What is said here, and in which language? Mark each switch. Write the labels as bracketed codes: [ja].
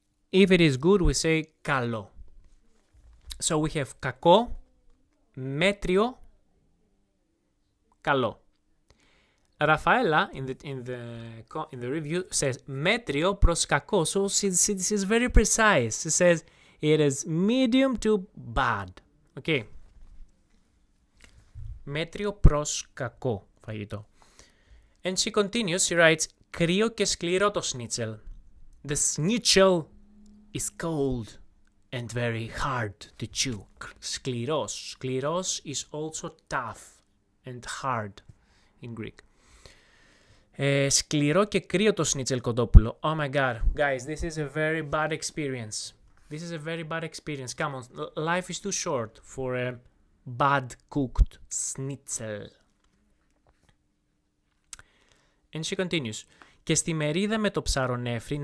[en] If it is good, we say καλό. So we have κακό, μέτριο, καλό. Rafaela in the review says [el] μέτριο προς κακό. [en] So she's very precise. She says it is medium to bad. Okay. [el] Μέτριο προς κακό φαγητό. [en] And she continues, she writes, [el] κρύο και σκληρό το schnitzel. [en] The schnitzel is cold and very hard to chew. Σκληρός. Σκληρός is also tough and hard in Greek. [el] Σκληρό και κρύο το σνίτσελ κοντόπουλο. [en] Oh my god. Guys, this is a very bad experience. This is a very bad experience. Come on. Life is too short for a bad cooked schnitzel. And she continues. [el] Και στη μερίδα με το ψαρονέφρι.